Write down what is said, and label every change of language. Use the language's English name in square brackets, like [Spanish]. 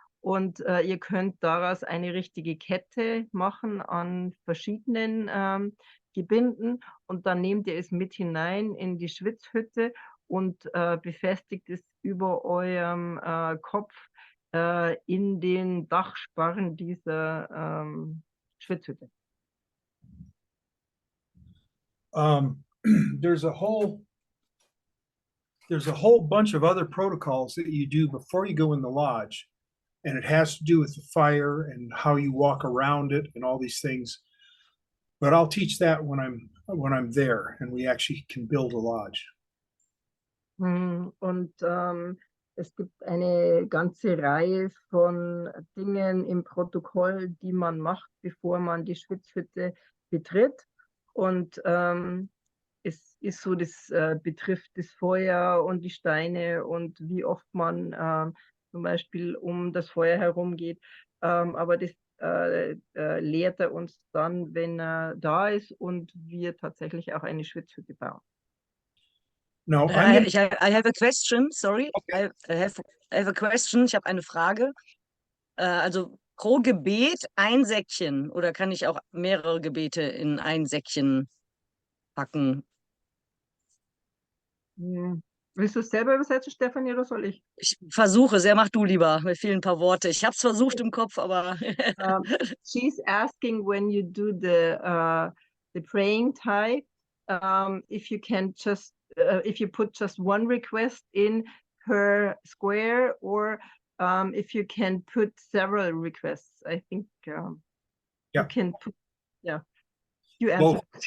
[German] Und ihr könnt daraus eine richtige Kette machen an verschiedenen Gebinden, und dann nehmt ihr es mit hinein in die Schwitzhütte und befestigt es über eurem Kopf in den Dachsparren dieser Schwitzhütte. [English] There's a whole bunch of other protocols that you do before you go in the lodge, and it has to do with the fire and how you walk around it and all these things. But I'll teach that when I'm there and we actually can build a lodge. [German] Und es gibt eine ganze Reihe von Dingen im Protokoll, die man macht, bevor man die Schwitzhütte betritt. Und es ist so, das betrifft das Feuer und die Steine und wie oft man zum Beispiel um das Feuer herum geht. Aber das lehrt er uns dann, wenn er da ist und wir tatsächlich auch eine Schwitzhütte bauen. [English] No, I have a question, sorry. Okay. I have a question. [German] Ich habe eine Frage. Also pro Gebet ein Säckchen, oder kann ich auch mehrere Gebete in ein Säckchen packen? Willst du es selber übersetzen, Stefanie, oder soll ich? Ich versuche, mach du lieber. Mir fehlen ein paar Worte. Ich habe es versucht im Kopf, aber [English] She's asking when you do the praying tie, if you can just if you put just one request in per square, or if you can put several requests. I think you can put, you answer.